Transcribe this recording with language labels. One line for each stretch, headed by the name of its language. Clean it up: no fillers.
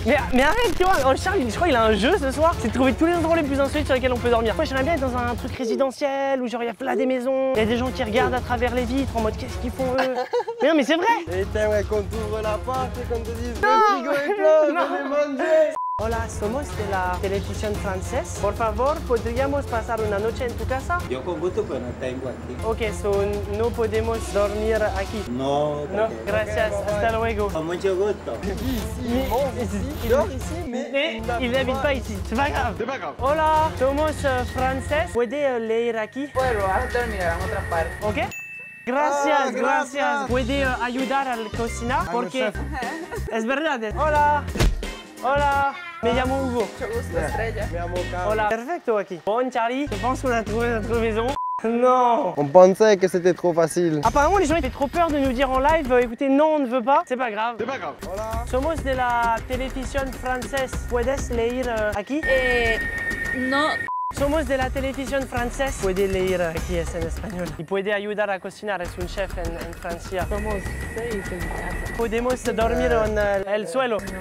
French: Mais arrête, tu vois, oh, Charles, je crois qu'il a un jeu ce soir, c'est de trouver tous les endroits les plus insolites sur lesquels on peut dormir. Moi, j'aimerais bien être dans un truc résidentiel où genre il y a plein des maisons, il y a des gens qui regardent à travers les vitres en mode qu'est-ce qu'ils font eux. Mais non, mais c'est vrai. Et t'aimerais qu'on t'ouvre la porte et qu'on te dise le frigo est plein, venez manger.
Spanish: Hola, somos de la televisión francesa. Por favor, ¿podríamos pasar una noche en tu casa? Yo con gusto, pero no tengo aquí. Ok, so no podemos dormir aquí. No, No, gracias, hasta luego. con mucho gusto.
French: Il dort ici, mais il n'habite pas ici. C'est pas grave. C'est pas grave.
Spanish: Hola, somos franceses. ¿Puede leer aquí? Bueno, vas a terminar en otra parte. Ok. Gracias, gracias. ¿Puede ayudar al cocinar? Porque es verdad. Hola. Hola. Me llamo Hugo. Mucho gusto, Estrella. Hola. Perfecto aquí.
French: Bon Charlie, je pense qu'on a trouvé notre maison. Non. On pensait que c'était trop facile. Apparemment, les gens ils avaient trop peur de nous dire en live, écoutez, non, on ne veut pas. C'est pas grave. C'est pas grave.
Spanish: Somos de la televisión francesa. ¿Puedes leer aquí? No. Somos de la televisión francesa. Puede leer aquí, es en español. Y puede ayudar a cocinar, es un chef en Francia. Somos 6 en casa. ¿Podemos dormir en el suelo?